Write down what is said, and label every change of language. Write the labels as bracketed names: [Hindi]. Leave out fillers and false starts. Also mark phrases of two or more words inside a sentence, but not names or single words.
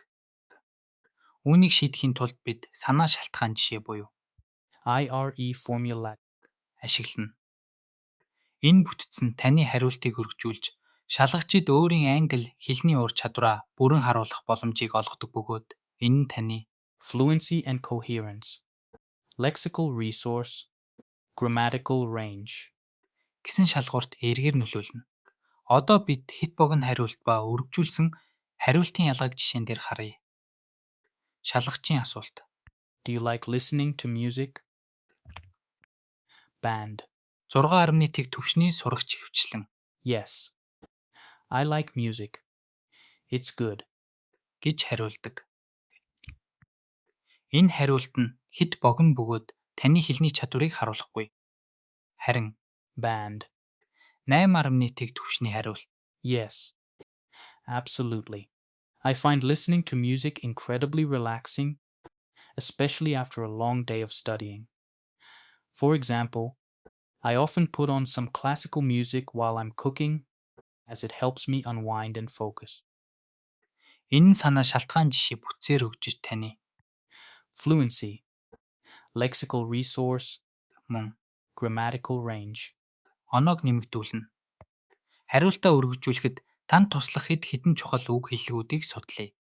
[Mongolian] Үүнийг шийдэхийн тулд бид санаа шалтгаан жишээ буюу [English] IRE formula. [Mongolian] ашиглана. Энэ бүтцэн таны хариултыг өргөжүүлж, шалгагчид өөрийн англи хэлний ур чадвараа бүрэн харуулах боломжийг олгодог бөгөөд энэ нь таны [English] Fluency and coherence. Lexical resource. Grammatical range. [Mongolian] гэсэн шалгуурт эергээр нөлөөлнө. Одоо бид хэд богино хариулт ба өргөжүүлсэн хариултын ялгааг жишээн дээр харъя. Шалгагчийн асуулт. [English] Do you like listening to music? Band. [Mongolian] 6.1 төвшний сурагч хвчлэн [English] Yes. I like music. It's good. [Mongolian] гэж хариулдаг. Энэ хариулт нь хэд богино бөгөөд таны хэлний чадварыг харуулахгүй. Харин [English] Band. [Mongolian] 8.1 төвшний хариулт. [English] Yes. Absolutely. I find listening to music incredibly relaxing, especially after a long day of studying. For example, I often put on some classical music while I'm cooking, as it helps me unwind and focus. [Mongolian] Энэ нь санаа шалтгаан жишээ бүтцээр өгж таны [English] Fluency. Lexical resource. [Mongolian] мөн [English] Grammatical range. [Mongolian] оноог нэмэгдүүлнэ. Хариултаа өргөжүүлэхэд танд туслах хэд хэдэн чухал үг хэллэгүүдийг судлаа.